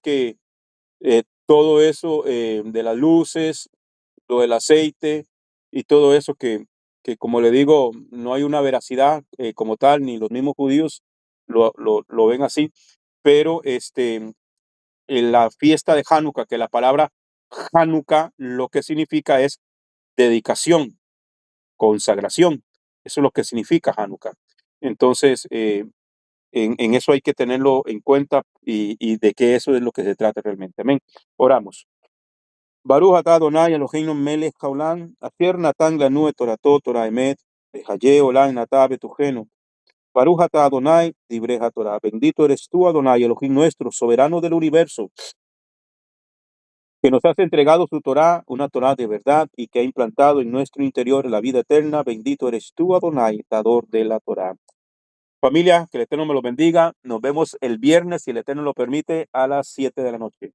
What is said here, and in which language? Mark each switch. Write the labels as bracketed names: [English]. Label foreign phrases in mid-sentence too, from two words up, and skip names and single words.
[Spanish] que todo eso de las luces, lo del aceite y todo eso que como le digo, no hay una veracidad como tal, ni los mismos judíos lo ven así, pero en la fiesta de Hanukkah, que la palabra Hanukkah lo que significa es dedicación, consagración. Eso es lo que significa Hanukkah. Entonces, en eso hay que tenerlo en cuenta y de que eso es lo que se trata realmente. Amén. Oramos. [Hebrew] ברוך אתה אדני אלהינו מלך העולם, אשר נתן לנו את תורתו תורה אמת, וחיי עולם נטע בתוכנו. ברוך אתה אדני דברי תורה. [Spanish] Bendito eres tú, Adonai, Elohim nuestro, soberano del universo, que nos has entregado su Torah, una Torah de verdad, y que ha implantado en nuestro interior la vida eterna. Bendito eres tú, Adonai, dador de la Torah. Familia, que el Eterno me lo bendiga. Nos vemos el viernes, si el Eterno lo permite, a las 7 de la noche.